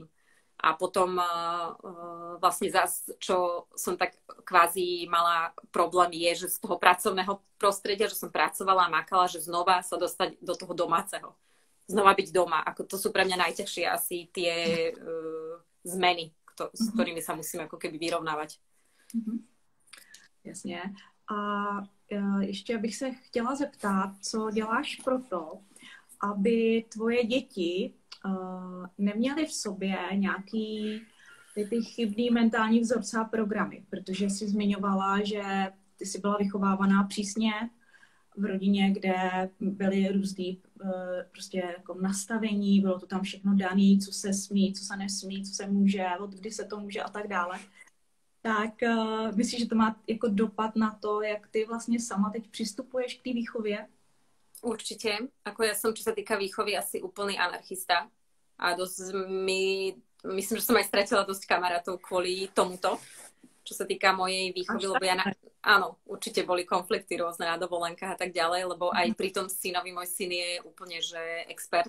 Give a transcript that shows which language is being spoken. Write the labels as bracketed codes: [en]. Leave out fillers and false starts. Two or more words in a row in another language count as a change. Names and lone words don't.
[sk] A potom vlastne zase, čo som tak kvázi mala problém je, že z toho pracovného prostredia, že som pracovala a makala, že znova sa dostať do toho domáceho. Znova byť doma. Ako to sú pre mňa najťažšie asi tie zmeny, s ktorými sa musím ako keby vyrovnávať. [cs] Jasně. A ještě bych se chtěla zeptat, co děláš pro to, aby tvoje děti neměly v sobě nějaký ty chybný mentální vzorce a programy, protože jsi zmiňovala, že ty jsi byla vychovávaná přísně v rodině, kde byly různý prostě jako nastavení, bylo to tam všechno daný, co se smí, co se nesmí, co se může, od kdy se to může a tak dále. Tak myslíš, že to má jako dopad na to, jak ty vlastně sama teď přistupuješ k té výchově? [sk] Určite. Ako ja som, čo sa týka výchovy, asi úplný anarchista. A myslím, že som aj stratila dosť kamarátov kvôli tomuto. čo sa týka mojej výchovy, lebo áno, určite boli konflikty rôzne na dovolenkách a tak ďalej, lebo aj pri tom synovi, môj syn je úplne, že expert.